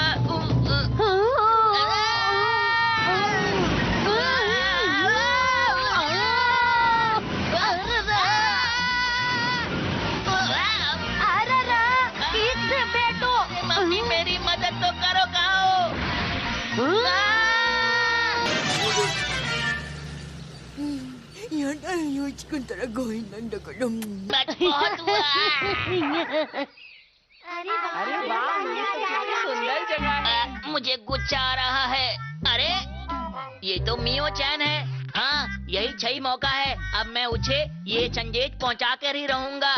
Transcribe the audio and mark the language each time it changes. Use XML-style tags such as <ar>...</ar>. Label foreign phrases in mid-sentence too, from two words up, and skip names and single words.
<hi>मम्मी मेरी मदद तो करो। कहो</hi> <ja>やだよ、ちくんたらごめんなんだから。</ja> <hi>बहुत हुआ। अरे वाह, ये तो कितनी सुंदर जगह है। मुझे गुस्सा आ रहा है। अरे ये तो मियो चैन है। हाँ, यही सही मौका है। अब मैं उसे ये संदेश पहुंचा कर ही रहूंगा।</hi>